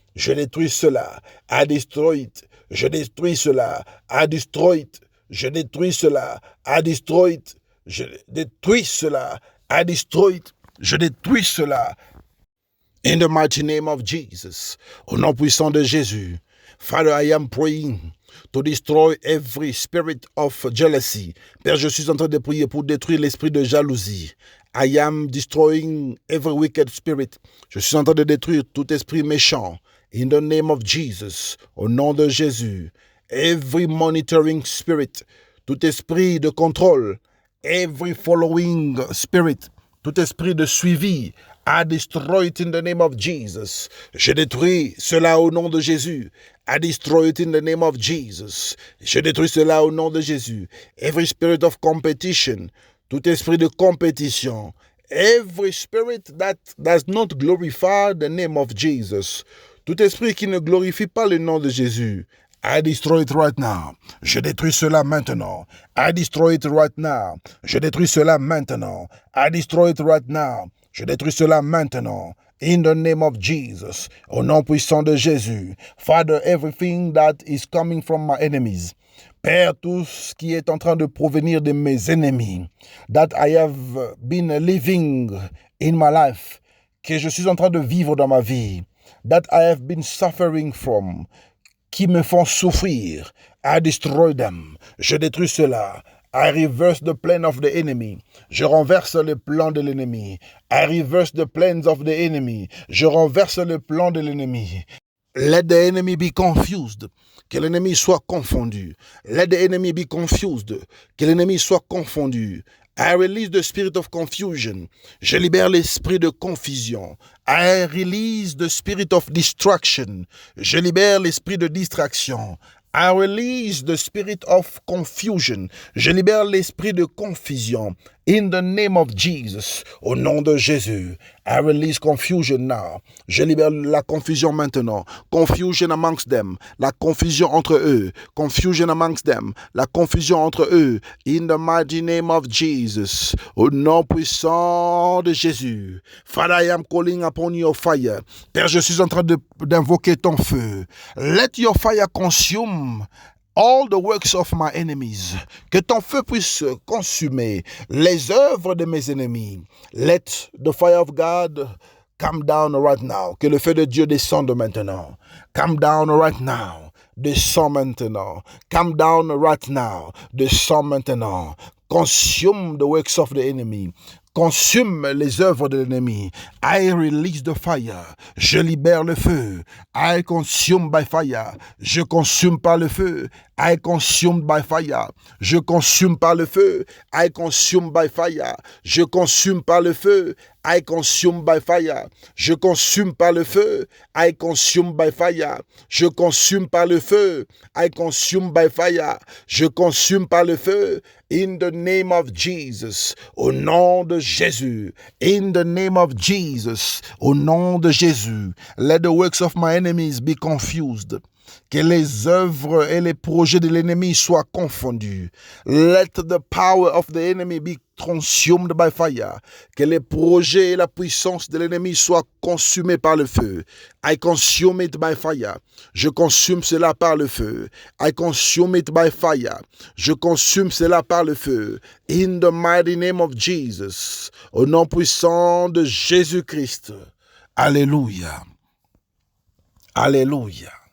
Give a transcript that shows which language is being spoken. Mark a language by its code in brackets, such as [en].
[fr] Je détruis cela. [en] I destroy it. [fr] Je détruis cela. I destroy it. Je détruis cela. [en] I destroy it. [fr] Je détruis cela. I destroy it. Je détruis cela. [en] In the mighty name of Jesus. [fr] Au nom puissant de Jésus. [en] Father, I am praying to destroy every spirit of jealousy. [fr] Père, je suis en train de prier pour détruire l'esprit de jalousie. [en] I am destroying every wicked spirit. [fr] Je suis en train de détruire tout esprit méchant. [en] In the name of Jesus. [fr] Au nom de Jésus. [en] Every monitoring spirit. [fr] Tout esprit de contrôle. [en] Every following spirit. [fr] Tout esprit de suivi. [en] I destroy it in the name of Jesus. [fr] Je détruis cela au nom de Jésus. [en] I destroy it in the name of Jesus. [fr] Je détruis cela au nom de Jésus. [en] Every spirit of competition. [fr] Tout esprit de compétition. [en] Every spirit that does not glorify the name of Jesus. [fr] Tout esprit qui ne glorifie pas le nom de Jésus. [en] I destroy it right now. [fr] Je détruis cela maintenant. [en] I destroy it right now. [fr] Je détruis cela maintenant. [en] I destroy it right now. [fr] Je détruis cela maintenant. [en] In the name of Jesus. [fr] Au nom puissant de Jésus. [en] Father, everything that is coming from my enemies. [fr] Père, tout ce qui est en train de provenir de mes ennemis. [en] That I have been living in my life. [fr] Que je suis en train de vivre dans ma vie. [en] that I have been suffering from, [fr] qui me font souffrir. [en] I destroy them. [fr] Je détruis cela. [en] I reverse the plan of the enemy. [fr] Je renverse le plan de l'ennemi. [en] I reverse the plans of the enemy. [fr] Je renverse le plan de l'ennemi. [en] Let the enemy be confused. [fr] Que l'ennemi soit confondu. [en] Let the enemy be confused. [fr] Que l'ennemi soit confondu. [en] I release the spirit of confusion. [fr] Je libère l'esprit de confusion. [en] I release the spirit of distraction. [fr] Je libère l'esprit de distraction. [en] I release the spirit of confusion. [fr] Je libère l'esprit de confusion. [en] In the name of Jesus, [fr] au nom de Jésus, [en] I release confusion now. [fr] Je libère la confusion maintenant. [en] Confusion amongst them. [fr] La confusion entre eux. [en] Confusion amongst them. [fr] La confusion entre eux. [en] In the mighty name of Jesus, [fr] au nom puissant de Jésus. [en] Father, I am calling upon your fire. [fr] Père, je suis en train d'invoquer ton feu. [en] Let your fire consume all the works of my enemies. [fr] Que ton feu puisse consumer les œuvres de mes ennemis. [en] Let the fire of God come down right now. [fr] Que le feu de Dieu descende maintenant. [en] Come down right now. [fr] Descends maintenant. [en] Come down right now. Descends maintenant. Consume the works of the enemy. [fr] Consume les œuvres de l'ennemi. [en] I release the fire. [fr] Je libère le feu. [en] I consume by fire. [fr] Je consume par le feu. [en] I consume by fire. [fr] Je consume par le feu. [en] I consume by fire. [fr] Je consume par le feu. [en] I consume by fire. [fr] Je consume par le feu. [en] I consume by fire. [fr] Je consume par le feu. [en] I consume by fire. [fr] Je consume par le feu. [en] In the name of Jesus. [fr] Au nom de Jésus. [en] In the name of Jesus. [fr] Au nom de Jésus. [en] Let the works of my enemies be confused. [fr] Que les œuvres et les projets de l'ennemi soient confondus. [en] Let the power of the enemy be consumed by fire. [fr] Que les projets et la puissance de l'ennemi soient consumés par le feu. [en] I consume it by fire. [fr] Je consume cela par le feu. [en] I consume it by fire. [fr] Je consume cela par le feu. [en] In the mighty name of Jesus. [fr] Au nom puissant de Jésus-Christ. Alléluia. Alléluia.